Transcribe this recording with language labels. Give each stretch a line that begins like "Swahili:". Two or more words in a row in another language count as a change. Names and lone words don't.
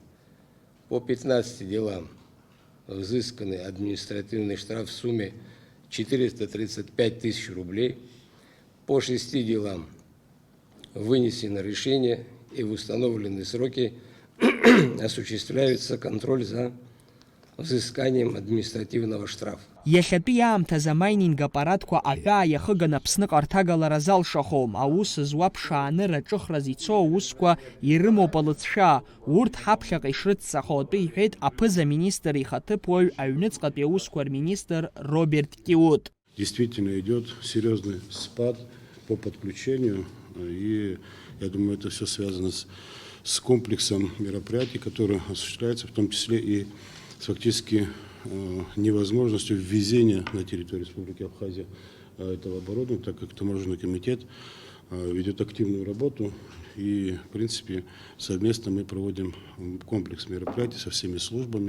Russian: По 15 делам взысканы административный штраф в сумме 435 тысяч рублей. По 6 делам вынесено решение и в установленные сроки осуществляется контроль за взысканием административного штрафа.
Abkhazian: Иахьатәи аамҭаз амайнинг аппаратқәа аҳәаа иахыган Аԥсныҟа рҭагалара залшахом, аус зуа ԥшааны раҿыхраз ицо аусқәа ирымоуп алыҵшәа, урҭ ҳаԥхьаҟа ишрыцҵахо атәы иҳәеит аԥыза-министр ихаҭыԥуаҩ аҩныҵҟатәи аусқәа рминистр Роберт Киут.
Russian: Действительно идет серьезный спад по подключению, и я думаю, это все связано с комплексом мероприятий, которые осуществляются, в том числе и с фактически невозможностью ввезения на территорию Республики Абхазия этого оборудования, так как таможенный комитет ведет активную работу, и в принципе совместно мы проводим комплекс мероприятий со всеми службами.